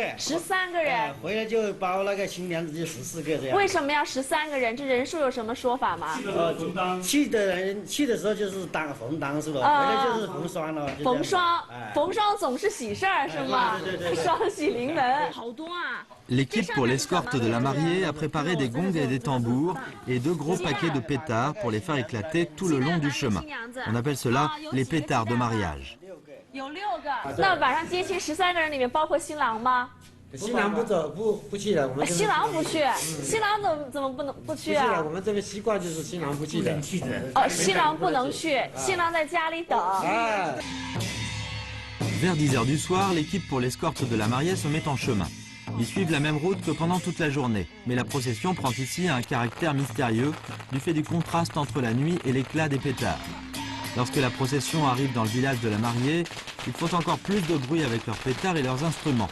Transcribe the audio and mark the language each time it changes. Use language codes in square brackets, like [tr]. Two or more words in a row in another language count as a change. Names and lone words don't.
[zh] 13 个人。回来就包那个新娘子就14个这样。为什么要13个人？这人数有什么说法吗？去的人去的时候就是红当是吧？回来就是红双了。逢双，逢双总是喜事儿是吗？对，双喜临门，好多啊。 [fr] L'équipe pour l'escorte de la mariée a préparé des gongs et des tambours et 2 gros paquets de pétards pour les faire éclater tout le long du chemin. On appelle cela les pétards de mariage. [zh] 有6个。那晚上接亲13个人里面包括新郎吗？新郎不走，不去的。我们新郎不去，新郎怎么不去啊？不去的，我们这边习惯就是新郎不去的。新郎不能去，新郎在家里等。 [fr] Vers 10 h du soir, l'équipe pour l'escorte de la mariée se met en chemin. Ils suivent la même route que pendant toute la journée, mais la procession prend ici un caractère mystérieux du fait du contraste entre la nuit et l'éclat des pétards. Lorsque la procession arrive dans le village de la mariée, ils font encore plus de bruit avec leurs pétards et leurs instruments.